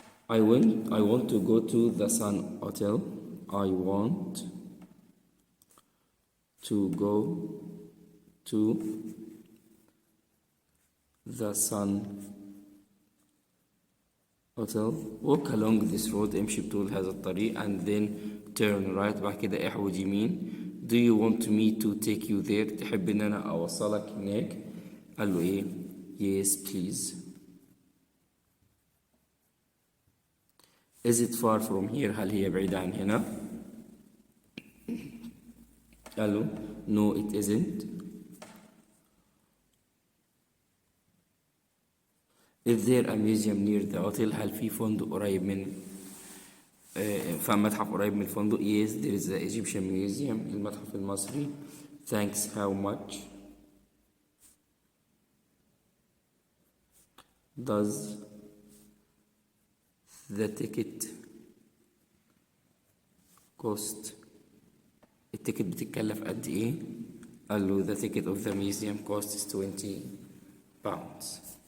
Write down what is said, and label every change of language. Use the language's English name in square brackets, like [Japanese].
[English] I want to go to the Sun Hotel. I want to go to the Sun Hotel. Walk along this road. [Arabic] امشي بطول هذا الطريق [English] and then turn right. [Arabic] بعد كده احود يمين. [English] Do you want me to take you there? [Arabic] تحب ان انا اوصلك هناك؟ قال له [English] yes please. Is it far from here? [Arabic] هل هي بعيدة عن هنا؟ قال له [English] no it isn't. Is there a museum near the hotel? [Arabic] هل في فندق قريب من فمتحف قريب من الفندق؟ [English] Yes there is the Egyptian museum. [Arabic] المتحف المصري. [English] Thanks. How much does the ticket cost? [Arabic] التيكت بتتكلف قد ايه؟ قال له [English] the ticket of the museum costs 20 pounds.